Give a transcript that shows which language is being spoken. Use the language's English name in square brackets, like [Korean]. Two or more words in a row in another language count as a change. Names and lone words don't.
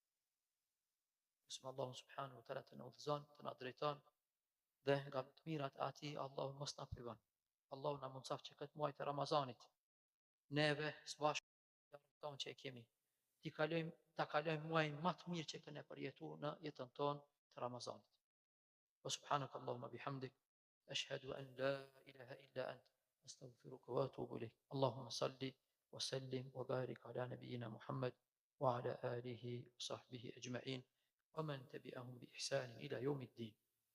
[Arabic] بسم الله سبحانه وتعالى [Albanian] të na udhëzon, të na drejton dhe nga të mirat e atij Allahu mos na privon. Allahu na mundsaf që këtë muaj të Ramazanit neve së bashku tonë që e kemi, ta kalojmë muajin më të mirë që kemi përjetuar në jetën tonë të Ramazanit. [Arabic] وسبحانك اللهم بحمدك أشهد أن لا إله إلا أنت أستغفرك وأتوب إليك. اللهم صل وسلم وبارك على نبينا محمد وعلى آله وصحبه أجمعين ومن تبعهم بإحسان إلى يوم الدين.